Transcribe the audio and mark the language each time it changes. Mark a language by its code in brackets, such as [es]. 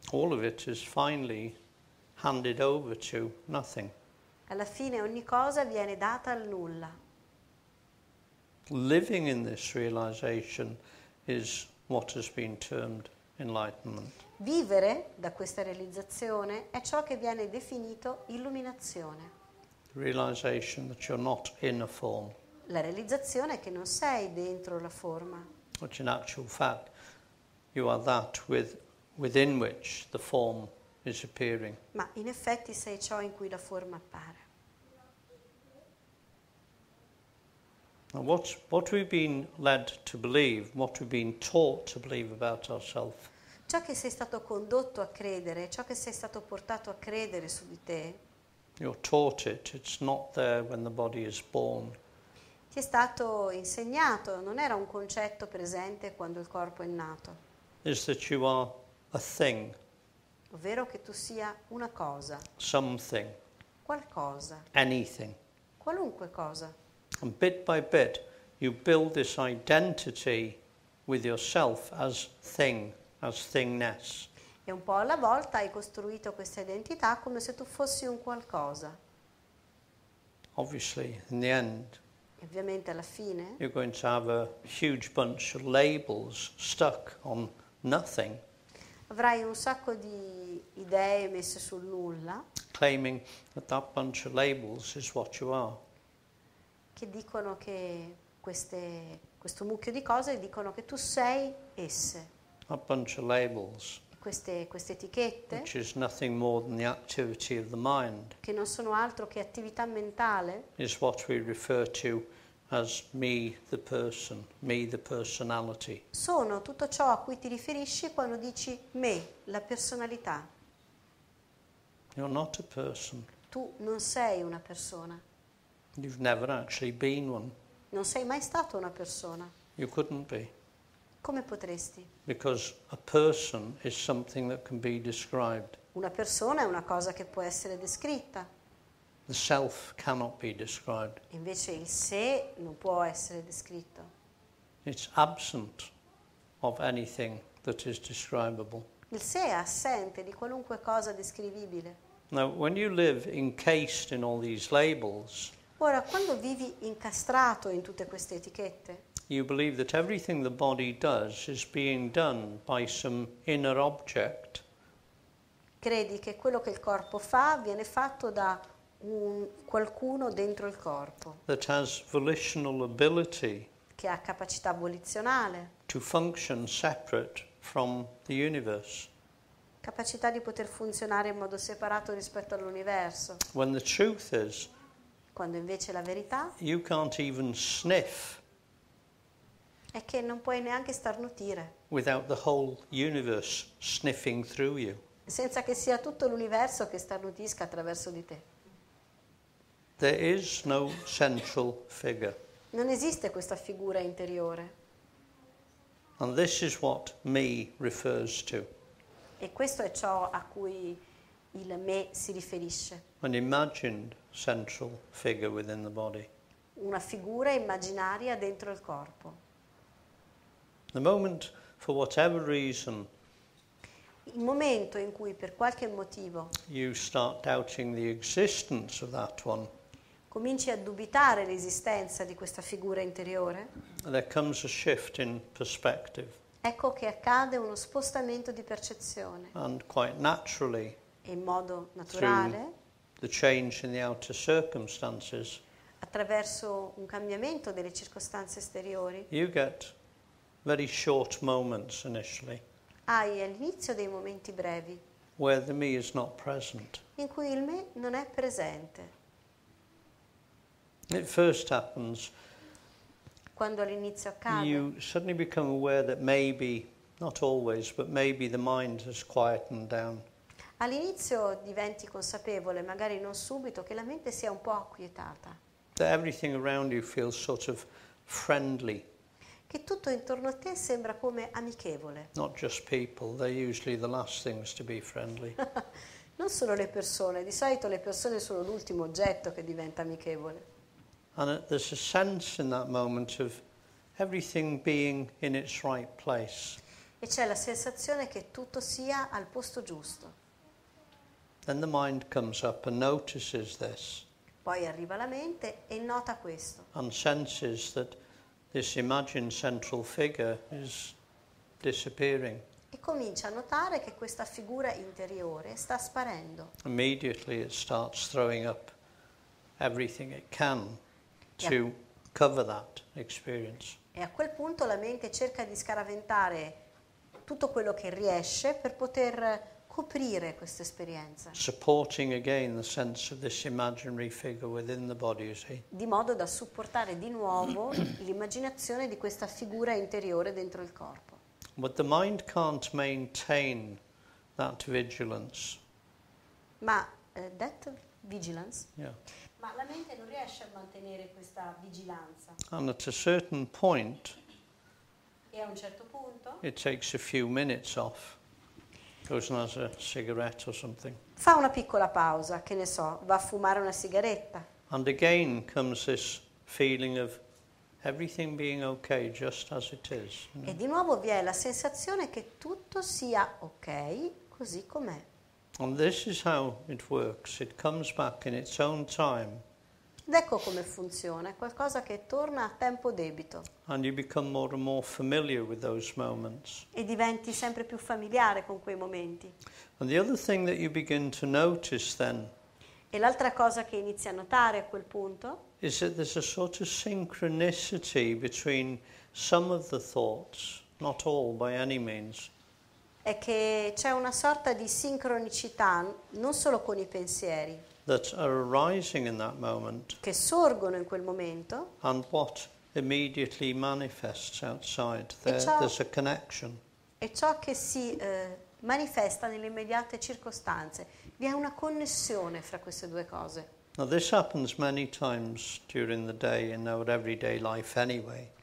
[en] all of it is finally handed over to nothing. [it] Alla fine ogni cosa viene data al nulla. [en] Living in this realization is what has been termed enlightenment. [it] Vivere da questa realizzazione è ciò che viene definito illuminazione. [en] The realization that you're not in a form, [it] La realizzazione è che non sei dentro la forma, [en] which in actual fact you are that within which the form is appearing. [it] ma in effetti sei ciò in cui la forma appare. [en] Now what we've been led to believe, what we've been taught to believe about ourselves, [it] Ciò che sei stato condotto a credere, ciò che sei stato portato a credere su di te, [en] you're taught it, it's not there when the body is born. [it] ti è stato insegnato, non era un concetto presente quando il corpo è nato, [en] Is that you are a thing, [it] ovvero che tu sia una cosa, [en] something, [it] qualcosa, [en] anything. [it] qualunque cosa. [en] And bit by bit you build this identity with yourself as thing, as thingness. [it] E un po' alla volta hai costruito questa identità come se tu fossi un qualcosa. [en] Obviously, in the end, [it] E ovviamente alla fine [en] you're going to have a huge bunch of labels stuck on nothing, [it] avrai un sacco di idee messe sul nulla [en] claiming that that bunch of labels is what you are. [it] che dicono che questo mucchio di cose dicono che tu sei esse. [en] That bunch of labels, [it] Queste etichette, [en] which is nothing more than the activity of the mind, [it] che non sono altro che attività mentale, [en] is what we refer to as me, the person, me, the personality. [it] sono tutto ciò a cui ti riferisci quando dici me, la personalità. [en] You're not a person. [it] Tu non sei una persona, [en] You've never actually been one. [it] non sei mai stato una persona. [en] You couldn't be, [it] Come potresti? [en] because a person is something that can be described. [it] Una persona è una cosa che può essere descritta, [en] The self cannot be described. [it] invece il sé non può essere descritto. [en] It's absent of anything that is describable. [it] Il sé è assente di qualunque cosa descrivibile. [en] Now, when you live encased in all these labels, [it] Ora, quando vivi incastrato in tutte queste etichette, [en] you believe that everything the body does is being done by some inner object [it] credi che quello che il corpo fa viene fatto da qualcuno dentro il corpo, [en] that has volitional ability [it] che ha capacità volizionale, [en] to function separate from the universe. [it] capacità di poter funzionare in modo separato rispetto all'universo, [en] When the truth is, [it] quando invece la verità [en] you can't even sniff [it] è che non puoi neanche starnutire, [en] without the whole universe sniffing through you. [it] senza che sia tutto l'universo che starnutisca attraverso di te. [en] There is no central figure. [it] Non esiste questa figura interiore [en] And this is what me refers to. [it] e questo è ciò a cui il me si riferisce, [en] An imagined central figure within the body. [it] una figura immaginaria dentro il corpo. [en] The moment, for whatever reason, [it] Il momento in cui per qualche motivo [en] you start doubting the existence of that one, [it] cominci a dubitare l'esistenza di questa figura interiore, [en] there comes a shift in perspective. [it] ecco che accade uno spostamento di percezione [en] And quite naturally, [it] e in modo naturale, [en] the change in the outer circumstances, [it] attraverso un cambiamento delle circostanze esteriori, [en] you get very short moments initially [it] hai all'inizio dei momenti brevi [en] where the me is not present. [it] in cui il me non è presente. [en] It first happens, [it] Quando all'inizio accade, [en] you suddenly become aware that maybe, not always, but maybe the mind has quietened down. [it] all'inizio diventi consapevole, magari non subito, che la mente sia un po' acquietata, [en] That everything around you feels sort of friendly, [it] che tutto intorno a te sembra come amichevole. [en] not just people. They're usually the last things to be friendly. [it] Non solo le persone, di solito le persone sono l'ultimo oggetto che diventa amichevole. [en] And there's a sense in that moment of everything being in its right place. [it] E c'è la sensazione che tutto sia al posto giusto. [en] Then the mind comes up and notices this [it] Poi arriva la mente e nota questo [en] and senses that this imagined central figure is disappearing. [it] e comincia a notare che questa figura interiore sta sparendo. [en] Immediately it starts throwing up everything it can to cover that experience. [it] E a quel punto la mente cerca di scaraventare tutto quello che riesce per poter coprire questa esperienza. [en] Supporting again the sense of this imaginary figure within the body, you see. [it] Di modo da supportare di nuovo l'immaginazione di questa figura interiore dentro il corpo. [en] But the mind can't maintain that vigilance. [it] Ma [en] that vigilance? Yeah. [it] Ma la mente non riesce a mantenere questa vigilanza. [en] And at a certain point, [it] E a un certo punto [en] it takes a few minutes off. Goes and has a cigarette or something. [it] fa una piccola pausa, che ne so, va a fumare una sigaretta. [en] And again comes this feeling of everything being okay just as it is. [it] E di nuovo vi è la sensazione che tutto sia ok, così com'è. [en] And this is how it works. It comes back in its own time. [it] Ed ecco come funziona, è qualcosa che torna a tempo debito. [en] And you become more and more familiar with those moments. [it] E diventi sempre più familiare con quei momenti. [en] And the other thing that you begin to notice then [it] E l'altra cosa che inizi a notare a quel punto [en] is that there's a sort of synchronicity between some of the thoughts, not all by any means, [it] è che c'è una sorta di sincronicità, non solo con i pensieri, [en] that are arising in that moment [it] che sorgono in quel momento, [en] and what immediately manifests outside. [it] ciò- [en] There's a connection. [it] e ciò che si manifesta nelle immediate circostanze. Vi è una connessione fra queste due cose. [en] Now this happens many times during the day in our everyday life anyway.